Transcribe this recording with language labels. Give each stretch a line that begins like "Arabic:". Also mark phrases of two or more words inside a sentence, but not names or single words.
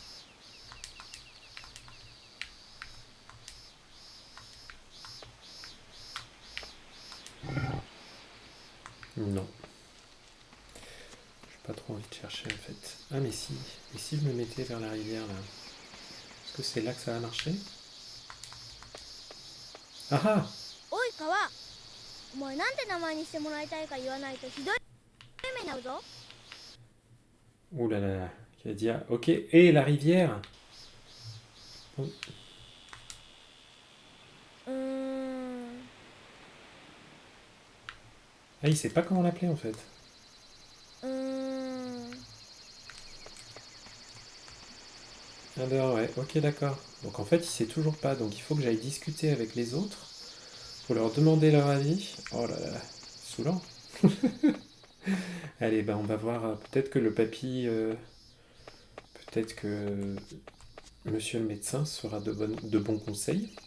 French: Non. J'ai pas trop envie de chercher en fait. Ah mais si. Et si je me mettais vers la rivière là? Est-ce que c'est là que ça va marcher? Ah ah!
Japanese: おい川、お前なんて名前にしてもらいたいか言わないとひどい目に遭うぞ。
French: Ouh là là. Qui a dit ah, ok. Et la rivière? Oh. うーん。 Ah, il sait pas comment l'appeler en fait. うーん。 Ah ben ouais, ok d'accord. Donc en fait il sait toujours pas, donc il faut que j'aille discuter avec les autres pour leur demander leur avis. Oh là là, saoulant. Allez, ben on va voir, peut-être que le papy, peut-être que monsieur le médecin sera de bons conseils.